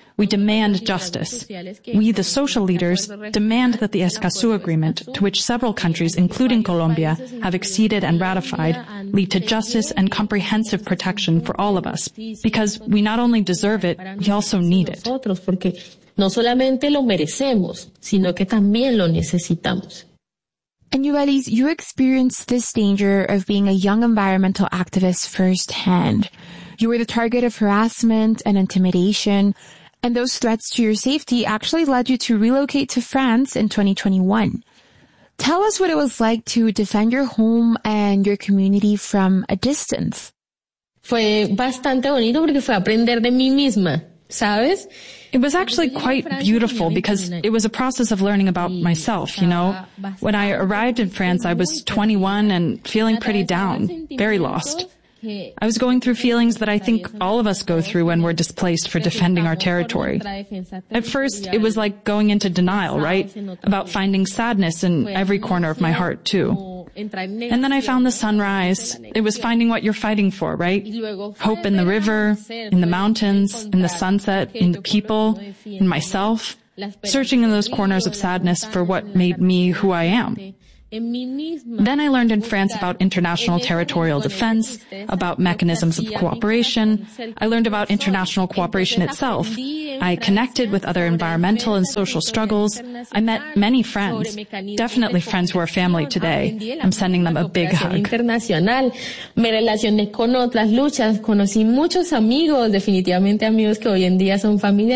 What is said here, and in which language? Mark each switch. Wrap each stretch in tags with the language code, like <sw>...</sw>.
<en>We demand justice. We, the social leaders, demand that the Escazú Agreement, to which several countries, including Colombia, have acceded and ratified, lead to justice and comprehensive protection for all of us, because we not only deserve it, we also need it.</en> <es>No solamente lo merecemos, sino que también lo necesitamos.</es> <en>And Yuvelis, you experienced this danger of being a young environmental activist firsthand. You were the target of harassment and intimidation, and those threats to your safety actually led you to relocate to France in 2021. Tell us what it was like to defend your home and your community from a distance.</en> <es>Fue bastante bonito porque fue aprender de mí misma. ¿sabes?</es> <en>It was actually quite beautiful because it was a process of learning about myself, you know? When I arrived in France, I was 21 and feeling pretty down, very lost. I was going through feelings that I think all of us go through when we're displaced for defending our territory. At first, it was like going into denial, right? About finding sadness in every corner of my heart, too. And then I found the sunrise. It was finding what you're fighting for, right? Hope in the river, in the mountains, in the sunset, in the people, in myself. Searching in those corners of sadness for what made me who I am. Then I learned in France about international territorial defense, about mechanisms of cooperation. I learned about international cooperation itself. I connected with other environmental and social struggles. I met many friends, definitely friends who are family today. I'm sending them a big hug.</en> <es>Me relacioné con otras luchas, conocí muchos amigos, definitivamente amigos que hoy en día son familia.</es>